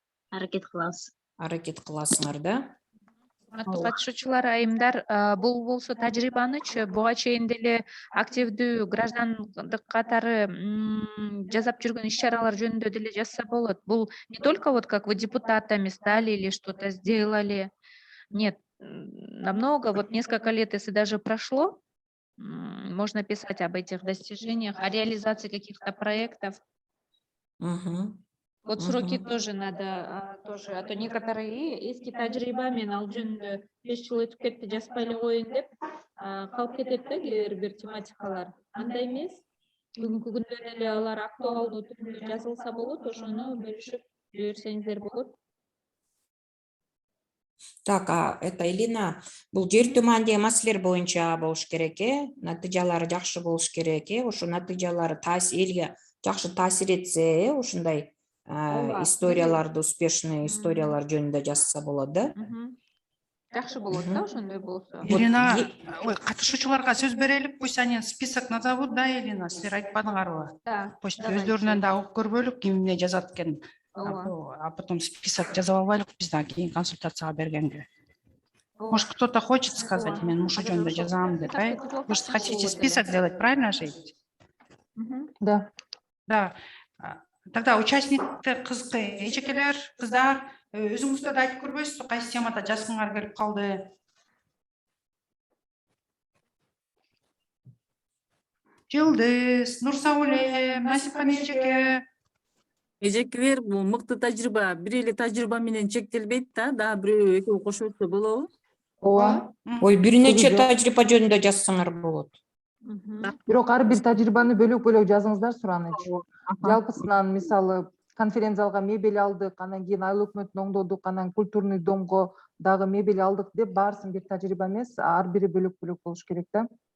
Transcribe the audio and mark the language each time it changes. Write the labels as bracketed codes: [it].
[ky] Аракет кылабыз. Аракет кыласыңар да? Катышуучулар, айымдар, бул болсо тажрыйбанычы буга чейин деле активдүү граждандык катары жасап жүргөн иш-чаралар жөнүндө деле жазса болот. [ru] Бул не только вот как вы депутатами стали или что-то сделали. Нет, намного, вот несколько лет, если даже прошло, можно писать об этих достижениях, о реализации каких-то проектов. Вот сроки тоже надо, тоже, а то [ky] некоторые эски тажрыйба мен ал жөнүндө 5 жыл өтүп кетти, жазбай эле коеюн деп калып кетет да кээ бир тематикалар. Андай эмес. Бүгүнкү күндө деле алар актуалдуу түрдө жазылса болот, ошону бөлүшүп жиберсеңиздер болот. Так, это Элина, бул жер тумандагы маселелер боюнча болуш керек, натыйжалары жакшы болуш керек, ошо натыйжалары элге жакшы таасир этсе, ушундай историяларды, успешный историялар жөнүндө жазса болот да. Жакшы болот да, ошондой болсо. Элина, катышуучуларга сөз берелик, [ru] пусть они список назовут, [ky] да, Элина, силер айтпадыңарбы? [ru] Да. [ky] Пусть өздөрүнөн да угуп көрбөйлүк, ким эмне жазат экен. [ru] А потом [ky] список жазып албайлык бизден кийин консультацияга бергенге. [ru] Может, кто-то хочет сказать, [ky] мен ушу жөнүндө жазам деп, [ru] Вы же хотите список сделать, правильно же? Да. Да. [ky] Тогда участниктер кызыкы эжекелер, кыздар, өзүңүздөр да айтып көрбөйсүзбү, кайсы темада жазгыңар келип калды? Жылдыз, Нурсауле, Насипан эжеке. Эжекелер бул мыкты тажрыйба, бир эле тажрыйба менен чектелбейт да, дагы бирөө экөө кошуп өтсө болобу? Ооба. Ой, бир нече тажрыйба жөнүндө жазсаңар болот. Бирок ар бир тажрыйбаны бөлөк-бөлөк жазыңыздар, Сураныч. Жалпысынан мисалы конференц-залга мебель алдык, анан кийин айыл өкмөтүн оңдодук, анан культурный домго дагы мебель алдык деп баарысын бир тажрыйба эмес, ар бири бөлөк-бөлөк болуш керек да.